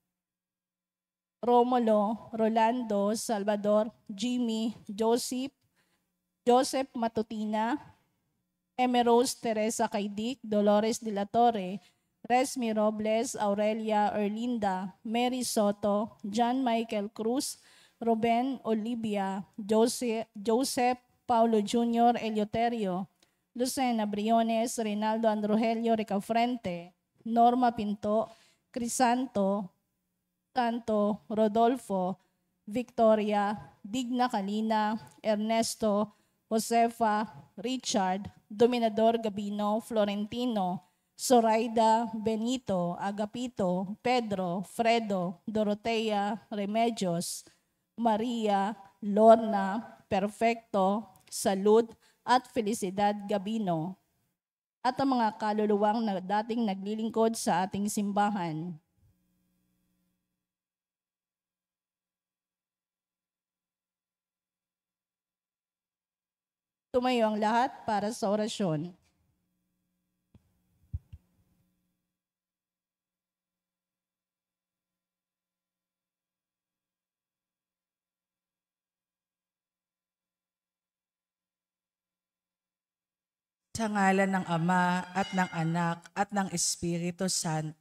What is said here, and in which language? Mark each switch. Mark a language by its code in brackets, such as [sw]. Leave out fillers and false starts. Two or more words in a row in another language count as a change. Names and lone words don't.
[tl] Romulo, Rolando, Salvador, Jimmy, Joseph Matutina, Emerose Teresa Caidic, Dolores de la Torre, Resmi Robles, Aurelia Erlinda, Mary Soto, John Michael Cruz, Ruben Olivia, Joseph Paulo Jr. Eleuterio, Lucena Briones, Reynaldo Androgelio Ricafrente, Norma Pinto, Crisanto, Canto, Rodolfo, Victoria, Digna Kalina, Ernesto, Josefa, Richard, Dominador Gabino, Florentino, Zoraida, Benito, Agapito, Pedro, Fredo, Dorotea, Remedios, Maria, Lorna, Perfecto, Salud, at Felicidad Gabino. at ang mga kaluluwang na dating naglilingkod sa ating simbahan. Tumayo ang lahat para sa orasyon. Sa ngalan ng Ama at ng Anak at ng Espiritu Santo.